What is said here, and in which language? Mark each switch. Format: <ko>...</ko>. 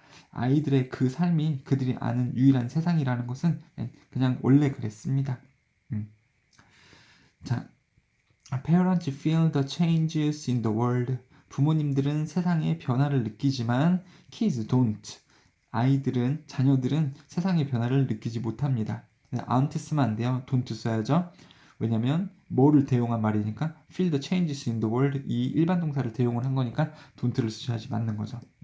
<ko>아이들의 그 삶이 그들이 아는 유일한 세상이라는 것은 그냥 원래 그랬습니다. 자,</ko> <en>parents feel the changes in the world.</en> <ko>부모님들은 세상의 변화를 느끼지만</ko> <en>kids don't.</en> <ko>자녀들은 세상의 변화를 느끼지 못합니다. aren't 쓰면 안 돼요. don't 써야죠. 왜냐면 뭐를 대용한 말이니까</ko> <en>feel the changes in the world,</en> <ko>이 일반 동사를 대용을 한 거니까 don't를 쓰셔야지 맞는 거죠.</ko>